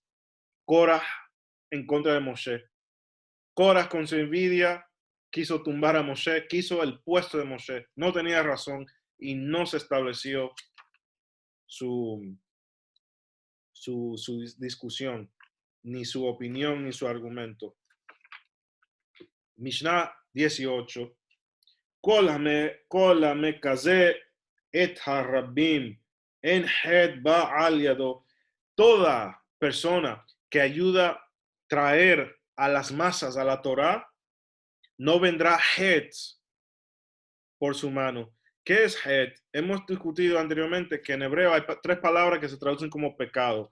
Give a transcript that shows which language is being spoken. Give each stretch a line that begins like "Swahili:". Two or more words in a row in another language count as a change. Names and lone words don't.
Spanish: Korah en contra de Moshe. Korah con su envidia quiso tumbar a Moshe, quiso el puesto de Moshe, no tenía razón y no se estableció su, su discusión, ni su opinión, ni su argumento. Mishnah 18.
Hebrew: כל המזכה את הרבים אין חטא בא על ידו.
Spanish: Toda persona que ayuda a traer a las masas a la Torah, no vendrá het por su mano. ¿Qué es het? Hemos discutido anteriormente que en hebreo hay tres palabras que se traducen como pecado.